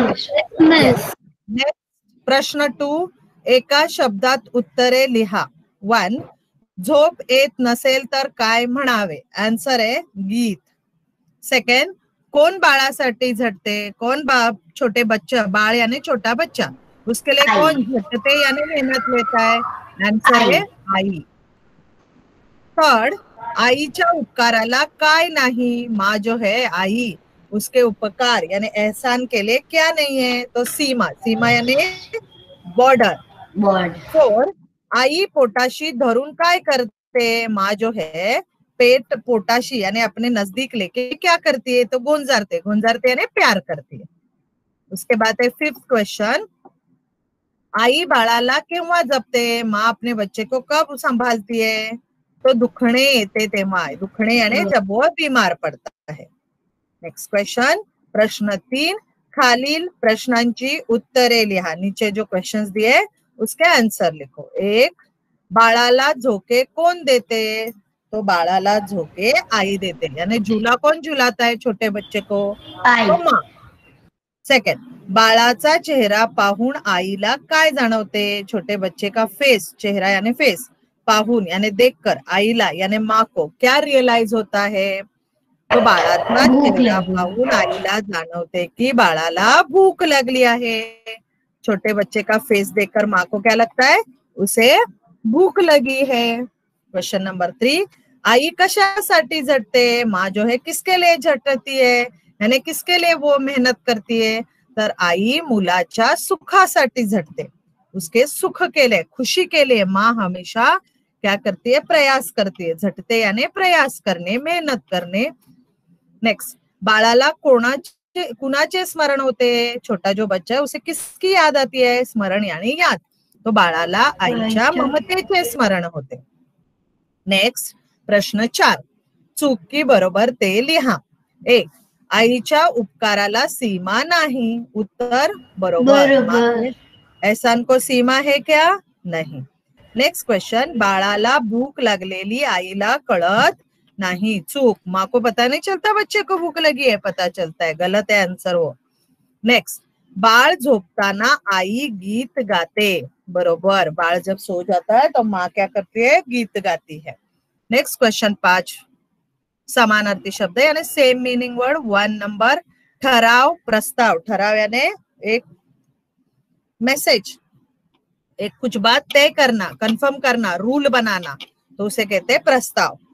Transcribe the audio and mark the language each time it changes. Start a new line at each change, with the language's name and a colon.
Marathi: Next प्रश्न 2 एका शब्दात उत्तरे लिहा. 1 झोप येत नसेल तर काय म्हणावे. आन्सर आहे गीत. सेकंड कौन बाळासाठी झटते.
Hindi: कौन छोटे बच्चा. बाळ यानी छोटा बच्चा. उसके लिए कौन झटते यानी मेहनत लेता है. आन्सर है आई.
Marathi: थर्ड आईच्या उपकाराला काय नाही.
Hindi: माँ जो है आई उसके उपकार यानी एहसान के लिए क्या नहीं है. तो सीमा. सीमा यानी बॉर्डर.
Marathi: फोर्थ आई पोटाशी धरून काय करते.
Hindi: माँ जो है पेट पोटाशी यानी अपने नजदीक लेके क्या करती है. तो गुंजारते. गुंजारते यानी प्यार करती है. उसके बाद है फिफ्थ क्वेश्चन
Marathi: आई बाळाला केव्हा जपते.
Hindi: माँ अपने बच्चे को कब संभालती है. तो
Marathi: दुखणे येते तेव्हा.
Hindi: दुखणे यानी जब वो बीमार पड़ता है.
Marathi: नेक्स्ट क्वेश्चन प्रश्न 3 खालील प्रश्नांची उत्तरे लिहा.
Hindi: नीचे जो क्वेश्चंस दिए उसके आंसर लिखो.
Marathi: 1 बाळाला झोके कौन देते. तो बाळाला झोके आई देते
Hindi: यानी झूला कौन झुलाता है छोटे बच्चे को. तो माँ.
Marathi: सेकंड बाळाचा चेहरा पाहून आईला काय जाणवते.
Hindi: छोटे बच्चे का फेस. चेहरा यानी फेस. पाहून यानी देखकर आईला यानी माँ को क्या रियलाइज होता है.
Marathi: तो बाळाचा चेहरा पाहून आईला जाणवते की बाळाला भूक लगली आहे.
Hindi: छोटे बच्चे का फेस देखकर माँ को क्या लगता है. उसे भूख लगी है.
Marathi: क्वेश्चन नंबर 3 आई कशासाठी झटते.
Hindi: माँ जो है किसके लिए झटती है यानी किसके लिए वो मेहनत करती है.
Marathi: तर आई मुलाच्या सुखासाठी झटते.
Hindi: उसके सुख के लिए खुशी के लिए माँ हमेशा क्या करती है प्रयास करती है.
Marathi: झटते यानी प्रयास करणे मेहनत करणे. नेक्स्ट बाळाला कुणाचे स्मरण होते.
Hindi: छोटा जो बच्चा है उसे किसकी याद आती है. स्मरण यानी याद.
Marathi: तो बाळाला आईच्या ममतेचे स्मरण होते. नेक्स्ट प्रश्न 4 चुकी बरोबर ते लिहा. 1 आईच्या उपकाराला सीमा नाही. उत्तर बरोबर.
Hindi: एहसान को सीमा है क्या. नहीं.
Marathi: नेक्स्ट क्वेश्चन बाळाला भूक लागलेली आईला कळत नहीं. चूक.
Hindi: माँ को पता नहीं चलता बच्चे को भूक लगी है. पता चलता है. गलत है आंसर वो.
Marathi: नेक्स्ट बाळ झोपताना आई गीत गाते. बरोबर.
Hindi: बाळ जब सो जाता है तो माँ क्या करती है गीत गाती है.
Marathi: नेक्स्ट क्वेश्चन 5 समानार्थी शब्द यानी सेम मीनिंग वर्ड. 1 नंबर ठराव प्रस्ताव. ठराव यानी एक मैसेज.
Hindi: एक कुछ बात तय करना कंफर्म करना रूल बनाना तो उसे कहते हैं प्रस्ताव.